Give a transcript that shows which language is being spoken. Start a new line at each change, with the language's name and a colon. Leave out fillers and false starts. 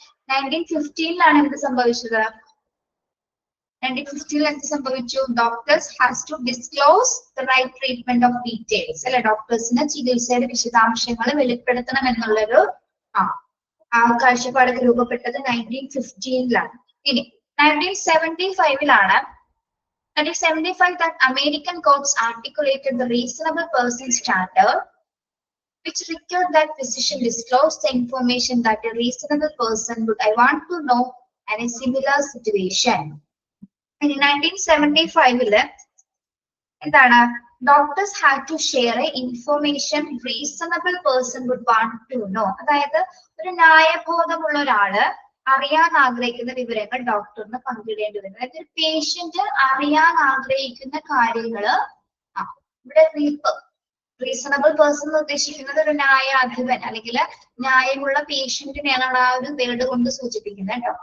Malayalam: 1915 എന്ത് സംഭവിച്ചത്? 1915 എന്ത് സംഭവിച്ചു?
English: Doctors has to disclose the right treatment of details അല്ലെ.
Malayalam: ഡോക്ടേഴ്സിന് ചികിത്സയുടെ വിശദാംശങ്ങൾ വെളിപ്പെടുത്തണം എന്നുള്ളൊരു കാഴ്ചപ്പാടൊക്കെ രൂപപ്പെട്ടത് 1915. ഇനി
English: 1975 1975 that American courts articulated the reasonable person standard, which required that physician disclose the information that a reasonable person would I want to know in a similar situation. In 1975
Malayalam: എന്താണ്?
English: Doctors had to share a information reasonable person would want to know.
Malayalam: അതായത് ഒരു ന്യായബോധമുള്ള ഒരാള് അറിയാൻ ആഗ്രഹിക്കുന്ന വിവരങ്ങൾ ഡോക്ടറിന് പങ്കിടേണ്ടി വരും. അതായത് ഒരു പേഷ്യന്റ് അറിയാൻ ആഗ്രഹിക്കുന്ന കാര്യങ്ങള് ഇവിടെ റീസണബിൾ പേഴ്സൺ എന്ന് ഉദ്ദേശിക്കുന്നത് ഒരു ന്യായാധിപൻ അല്ലെങ്കിൽ ന്യായമുള്ള പേഷ്യന്റിനെയാണ് ആ ഒരു വേർഡ് കൊണ്ട് സൂചിപ്പിക്കുന്നത് കേട്ടോ.